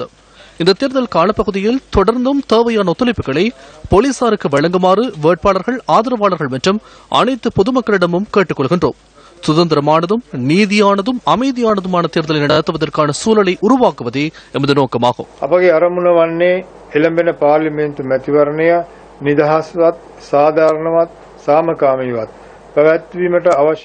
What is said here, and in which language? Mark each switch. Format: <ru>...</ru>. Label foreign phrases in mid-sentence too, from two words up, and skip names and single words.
<ta>இந்த தேர்தல் காலப்பகுதியில் தொடர்ந்தும் தேவையான ஒத்துழைப்புகளை போலீசாருக்கு வழங்குமாறு வேட்பாளர்கள், ஆதரவாளர்கள் மற்றும் அனைத்து பொதுமக்களிடமும் கேட்டுக் கொள்கின்றோம். சுதந்திரமானதும் நீதியானதும் அமைதியானதுமான தேர்தலை நடத்துவதற்கான சூழலை உருவாக்குவதே எமது நோக்கமாகும்.</ta> <si>අපගේ අරමුණ වන්නේ එළඹෙන පාර්ලිමේන්තු මැතිවරණය නිදහස්වත්, සාධාරණවත්, සාමකාමීවත් පැවැත්වීමට අවශ්‍ය</si>